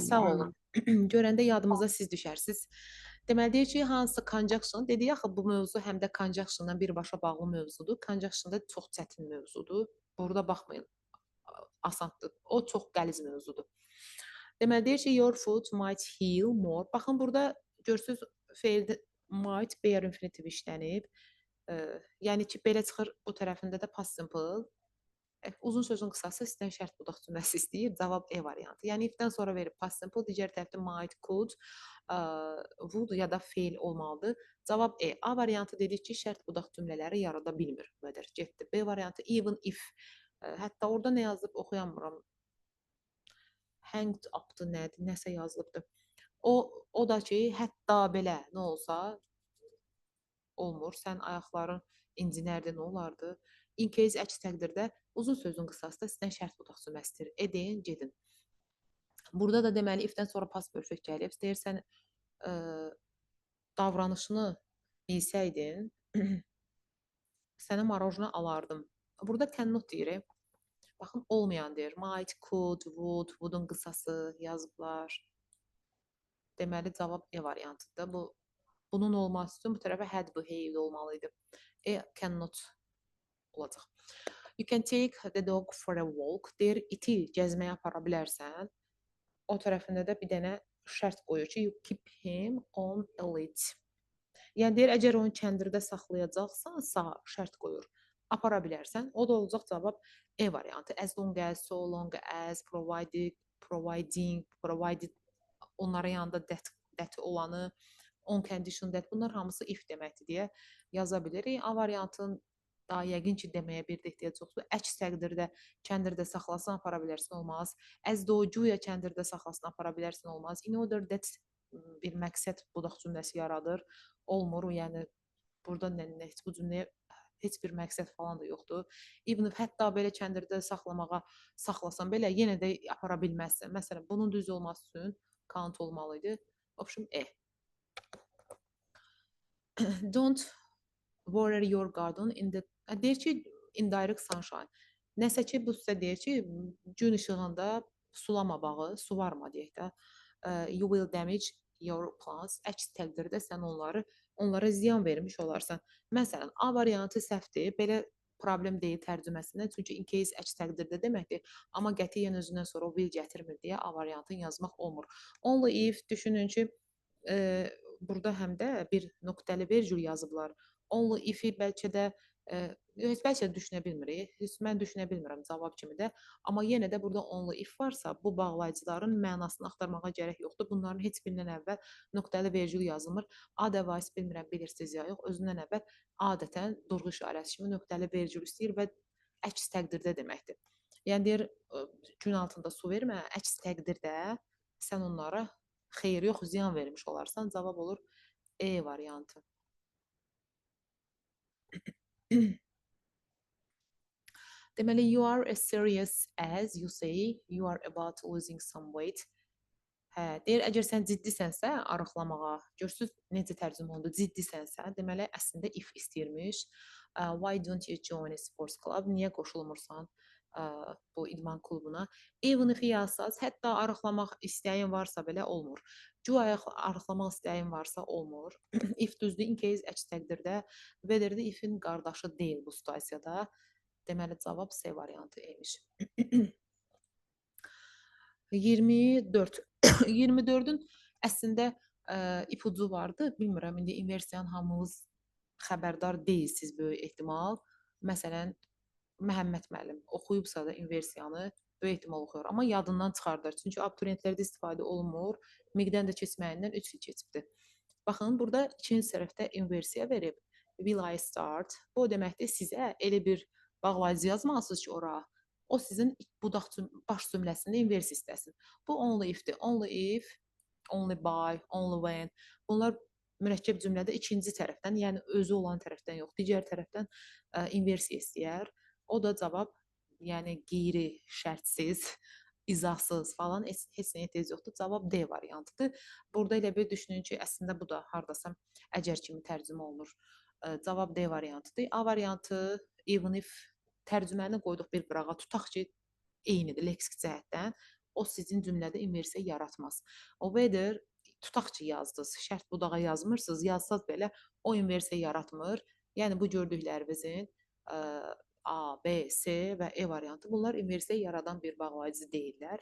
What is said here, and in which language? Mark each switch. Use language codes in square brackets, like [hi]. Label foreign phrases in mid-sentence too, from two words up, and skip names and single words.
[az] sağ olun. Görəndə yadımıza siz düşərsiniz. Deməli deyir ki, hansı conjunction? Dedik axı bu mövzu həm də conjunctionla birbaşa bağlı mövzudur. Conjunction da çox çətin mövzudur. Burada baxmayın. Asandır. O çox qəliz mövzudur. Deməli deyir ki, [en] your foot might heal more. [az] Baxın burada görürsüz feildə [en] might bare infinitive [az] işlənib. Yəni ki, belə çıxır bu tərəfində də [en] past simple. [az] Uzun sözün qısası sizdən şərt budaq cümləsi istəyir. Cavab E variantı. Yəni if-dən sonra verib [en] past simple, [az] digər tərəfdə [en] might, could, would [az] ya da fail olmalıdır. Cavab E. A variantı dedik ki, şərt budaq cümlələri yarada bilmir. Qədər getdi. B variantı [en] even if. [az] Hətta orada nə yazılıb oxuyamıram. [en] Hanged up- [az] dır nədir? Nəsə yazılıbdır. O da ki, hətta belə nə olsa olmur. Sən ayaqların incinərdə nə olardı? [en] In case [az] əks təqdirdə uzun sözün qısası da sizdən şərt budaq cümləsidir. Edin, gedin. Burada da deməli if-dən sonra [en] past perfect [az] gəlib. Deyirsən davranışını bilsəydin, sənə marojna alardım. Burada cannot deyir. Baxın, olmayan deyir. [en] Might, could, would, [az] would-un qısası yazıblar. Deməli cavab E variantıdır. Bunun olması üçün bu tərəfə [en] had behaved [az] olmalıydı. E cannot olacaq. [en] You can take the dog for a walk. [az] Deyir, iti gəzməyə apara bilərsən. O tərəfində də bir dənə şərt qoyur ki, [en] you keep him on a leash. [az] Yəni deyir, əgər onu kəndirdə saxlayacaqsansa, şərt qoyur. Apara bilərsən. O da olacaq cavab E variantı. [en] As long as, so long as, provided, [az] onların yanında that olanı, [en] on condition that, [az] bunlar hamısı if deməkdir deyə yaza bilirik. A variantın daha yəqin ki, deməyə bir də ehtiyac yoxdur. Əks təqdirdə kəndirdə saxlasan, apara bilərsən, olmaz. [en] As though, [az] güya kəndirdə saxlasan, apara bilərsən, olmaz. [en] In order that [az] bir məqsəd budaq cümləsi yaradır. Olmur, yəni burada heç bu cümləyə heç bir məqsəd falan da yoxdur. [en] Even if [az] hətta belə kəndirdə saxlasan belə yenə də apara bilməzsən. Məsələn, bunun düz olması üçün count olmalı idi. [en] Option E. Don't water your garden in the [az] deyir ki, [en] indirect sunshine. [az] Nəsə ki, bu sizə deyir ki, gün işığında sulama bağı, suvarma deyək də. [en] You will damage your plants. [az] Əks təqdirdə sən onlara ziyan vermiş olarsan. Məsələn, A variantı səhvdir. Belə problem deyil tərcüməsində. Çünki [en] in case [az] əks təqdirdə deməkdir. Amma qətiyyən özündən sonra o will gətirmir deyə A variantını yazmaq olmur. [en] Only if [az] düşünün ki, burada həm də bir nöqtəli vergül yazıblar. [en] Only if- [az] i bəlkə də bəlkə də düşünə bilmirik. Mən düşünə bilmirəm cavab kimi də. Amma yenə də burada [en] only if [az] varsa, bu bağlayıcıların mənasını axtarmağa gərək yoxdur. Bunların heç birindən əvvəl nöqtəli vergül yazılmır. [en] A device [az] bilmirəm bilirsiniz ya yox. Özündən əvvəl adətən durğu işarəsi kimi nöqtəli vergül istəyir və əks təqdirdə deməkdir. Yəni deyir, gün altında su vermə, əks təqdirdə sən onlara xeyir yox, ziyan vermiş olarsan. Cavab olur E variantı. Deməli, [en] you are as serious as you say you are about losing some weight. [az] Hə, deyir, əgər sən ciddisənsə arıqlamağa, görürsüz necə tərcümə olundu, ciddisənsə, deməli, əslində if istəyirmiş. [en] Why don't you join a sports club? [az] Niyə qoşulmursan bu idman klubuna? [en] Even if [az] yazsaz, hətta arıqlamaq istəyin varsa belə olmur. Arıqlamaq istəyin varsa olmur. If düzdür, [en] in case [az] əks təqdirdə verirdi, ifin qardaşı deyil bu situasiyada. Deməli, cavab C variantı imiş. 24. 24-ün əslində ipucu vardı. Bilmirəm, indi inversiyanı hamınız xəbərdar deyilsiniz böyük ehtimal. Məsələn, Məhəmməd müəllim oxuyubsa da inversiyanı böyük ehtimal oxuyur. Amma yadından çıxardır. Çünki abituriyentlərdə istifadə olunmur. Miqdən də keçməyindən 3 il keçibdir. Baxın, burada ikinci sərəfdə inversiya verib. [en] Will I start? [az] Bu deməkdir, sizə elə bir bağlayıcı yazmalısınız ki, ora. O sizin baş cümləsində inversi istəsin. Bu [en] only if- [az] dir. [en] Only if, only by, only when. [az] Bunlar mürəkkəb cümlədə ikinci tərəfdən, yəni özü olan tərəfdən yox, digər tərəfdən inversiya istəyər. O da cavab, yəni qeyri şərtsiz, izahsız falan heç nəyə ehtiyac yoxdur. Cavab D variantıdır. Burada elə bir düşünün ki, əslində bu da hardasa əgər kimi tərcümə olunur. Cavab D variantıdır. A variantı [en] even if [az] tərcüməni qoyduq bir qırağa, tutaq ki, eynidir leksik cəhətdən. O sizin cümlədə inversiya yaratmaz. O whether tutaq ki, yazdınız, şərt budağa yazmırsınız, yazsaz belə o inversiya yaratmır. Yəni bu gördüklərimizin A, B, C və E variantı bunlar inversiya yaradan bir bağlayıcı deyirlər.